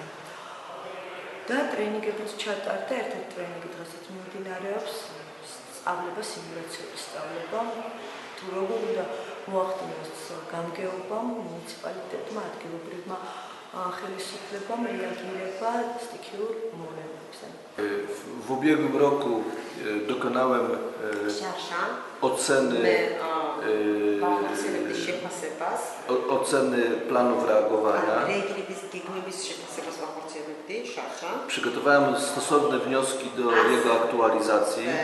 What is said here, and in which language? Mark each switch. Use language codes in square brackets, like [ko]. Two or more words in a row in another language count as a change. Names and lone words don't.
[ka] და ტრენინგებიც ჩატარდა, ერთ-ერთი ტრენინგი დღესაც მიმდინარეობს, სწავლება, სიმულაციური სწავლება, თუ როგორ უნდა მოახდინოს გამგეობა მუნიციპალიტეტმა, ადგილობრივმა ხელისუფლებამ reagirება стихийურ მოვლენებზე. [pl] W ubiegłym roku dokonałem oceny planów reagowania. Przygotowałem stosowne wnioski do jego aktualizacji.